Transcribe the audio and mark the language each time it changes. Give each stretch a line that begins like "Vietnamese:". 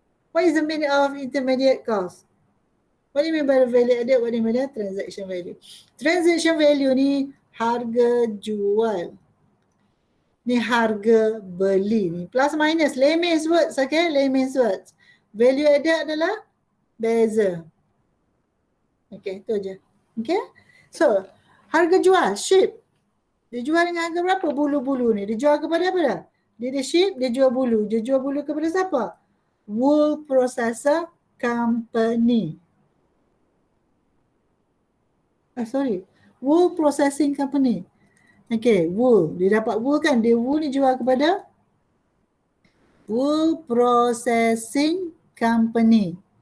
English: What is the meaning of intermediate cost? What do you mean by the value added? What do you mean by transaction value? Transaction value
Malay: ni harga jual. Ni harga beli ni.
English: Plus minus, layman's words,
Malay: okay?
English: Layman's words.
Malay: Value added adalah beza. Okay, itu je. Okay? So, harga jual, sheep. Dia jual dengan harga berapa? Bulu-bulu ni. Dia jual kepada apa dah? Dia sheep, dia jual bulu. Dia jual bulu kepada siapa?
English: Wool processor company. Wool processing company.
Malay: Okay, wool. Dia dapat wool kan? Dia wool ni jual kepada wool processing company.